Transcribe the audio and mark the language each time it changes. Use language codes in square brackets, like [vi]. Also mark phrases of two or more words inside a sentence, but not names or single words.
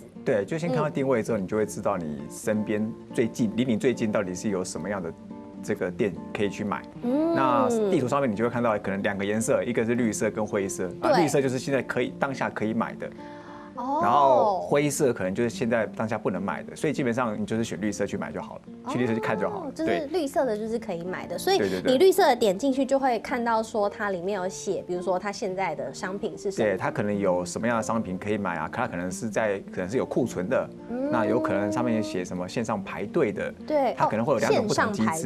[zh] 对，就先看到定位之後，你就會知道你身邊離你最近到底是有什麼樣的這個店可以去買。那地圖上面你就會看到可能2個顏色，一個是綠色跟灰色。啊，綠色就是現在當下可以買的。然後灰色可能就是現在當下不能買的，所以基本上你就是選綠色去買就好了，去綠色去看就好了。就是綠色的就是可以買的，所以你綠色的點進去就會看到說它裡面有寫，比如說它現在的商品是什麼，對，它可能有什麼樣的商品可以買啊？它可能是有庫存的，那有可能上面有寫什麼線上排隊的，對，它可能會有2種不同機制。